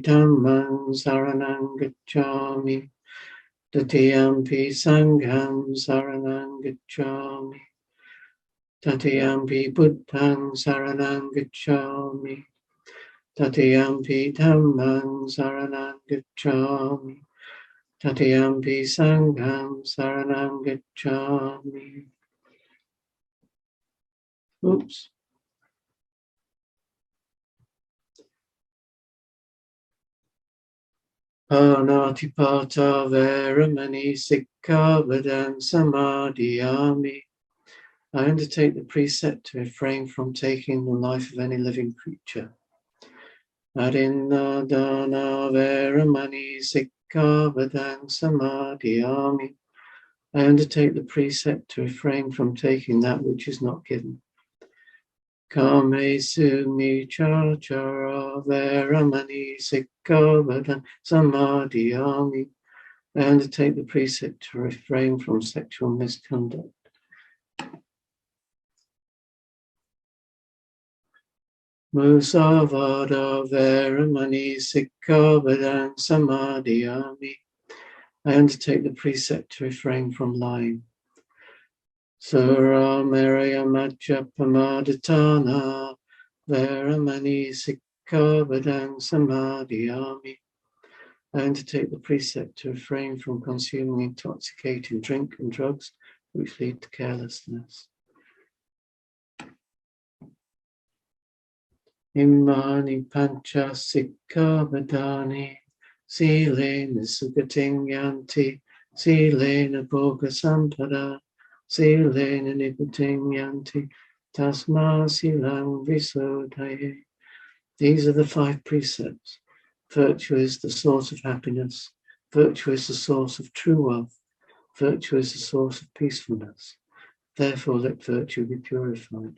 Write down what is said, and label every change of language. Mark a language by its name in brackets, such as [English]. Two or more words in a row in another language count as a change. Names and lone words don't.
[Pali] Dhammang saranang gacchami, Tatiyampi Sangham saranang gacchami, Tatiyampi Buddhang saranang gacchami, Tatiyampi Dhammang saranang gacchami, Tatiyampi Sangham saranang gacchami. [English] Oops. [Pali] Panatipata Veramani Sikkhavadang Samadhiyami. [English] I undertake the precept to refrain from taking the life of any living creature. [Pali] Adinna dana veramani sikkhavadang samadhiyami. [English] I undertake the precept to refrain from taking that which is not given. [Pali] Kamesu michachara veramani sikkhavadang samadhiyami. [English] I undertake the precept to refrain from sexual misconduct. [Pali] Musavada veramani sikkhavadang samadhiyami. [English] I undertake the precept to refrain from lying. [Pali] Sura meraya majja pamadatana veramani sikkhavadang samadhiyami. [English] I undertake the precept to refrain from consuming intoxicating drink and drugs which lead to carelessness. [Pali] Imani pancha sikkhavadani silena sugating yanti silena bhoga sampada silena niputing yanti tasma silang visodhaye. [English] These are the 5 precepts. Virtue is the source of happiness. Virtue is the source of true wealth. Virtue is the source of peacefulness. Therefore, let virtue be purified.